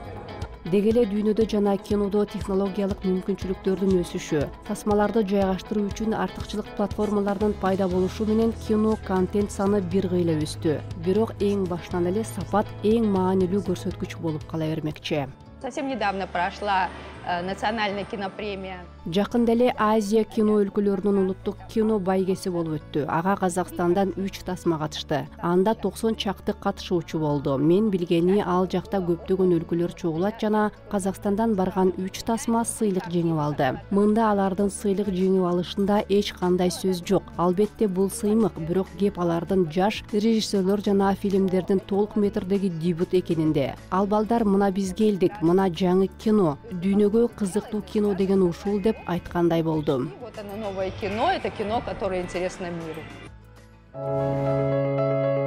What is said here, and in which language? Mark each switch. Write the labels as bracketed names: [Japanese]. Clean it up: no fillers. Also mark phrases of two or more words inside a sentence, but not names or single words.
[Kyrgyz] Деги эле дүйнөдө жана кинодо технологиялык мүмкүнчүлүктөрдүн өсүшү, тасмаларды жайгаштыруу үчүн артыкчылык платформалардын пайда болушу менен кино контент саны бир кыйла өстү. Бирок эң башынан эле сапат эң маанилүү көрсөткүч болуп кала бермекчи. [Russian] Совсем недавно прошла национальная кинопремия. [Kyrgyz] Жакында эле Азия кино өлкөлөрүнүн улуттук кино байгеси болуп өттү. Ага Казакстандан 3 тасма катышты. Анда 90 чакты катышуучу болду. Мен билгени ал жакта көптөгөн өлкөлөр чогулат жана Казакстандан барган 3 тасма сыйлык жеңип алды. Мында алардын сыйлык жеңип алышында эч кандай сөз жок. Албетте бул сыймык, бирок кеп алардын жаш режиссерлор жана фильмдердин толук метрдеги дебют экенинде. Ал балдар мына биз келдик, мына жаңы кино, дүйнөгө кызыктуу кино деген ушул деп айткандай болду. [Russian] Вот оно новое кино, это кино, которое интересно миру.